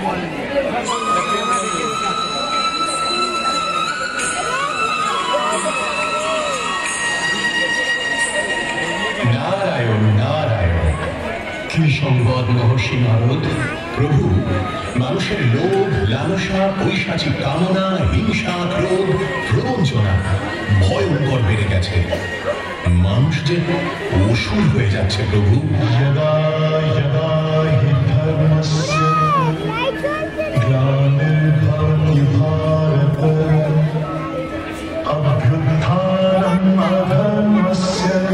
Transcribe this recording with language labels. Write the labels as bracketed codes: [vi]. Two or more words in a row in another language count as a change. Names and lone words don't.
[bn] নারায়ণ নারায়ণ। কি সংবাদ মহর্ষি নারদ? প্রভু, মানুষের লোভ, লালসা, পৈশাচিক কামনা, হিংসা, ক্রোধ, প্রবঞ্চনা ভয়ঙ্কর বেড়ে গেছে। মানুষ যে অসুর হয়ে যাচ্ছে প্রভু। [sa] यदा यदा हि धर्मस्य ग्लानिर्भवति भारत अभ्युत्थानम् अधर्मस्य